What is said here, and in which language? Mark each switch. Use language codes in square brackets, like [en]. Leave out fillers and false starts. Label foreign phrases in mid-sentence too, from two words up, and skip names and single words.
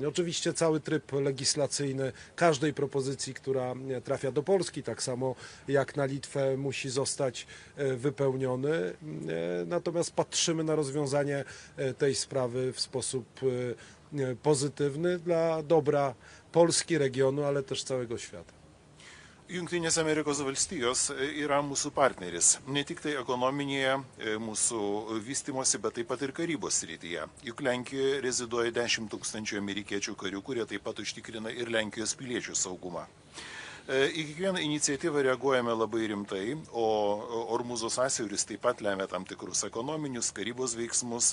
[pl] Oczywiście cały tryb legislacyjny każdej propozycji, która trafia do Polski, tak samo jak na Litwę, musi zostać wypełniony. Natomiast patrzymy na rozwiązanie tej sprawy w sposób pozytywny dla dobra Polski, regionu, ale też całego świata. [lt] Jungtinės Amerikos valstijos yra mūsų partneris, ne tik tai ekonominėje mūsų vystymosi, bet taip pat ir karybos srityje. Juk Lenkijoje reziduoja 10 000 amerikiečių karių, kurie taip pat užtikrina ir Lenkijos piliečių saugumą. Į kiekvieną iniciatyvą reaguojame labai rimtai, o Ormuzo sąsiauris taip pat lemia tam tikrus ekonominius, karybos veiksmus.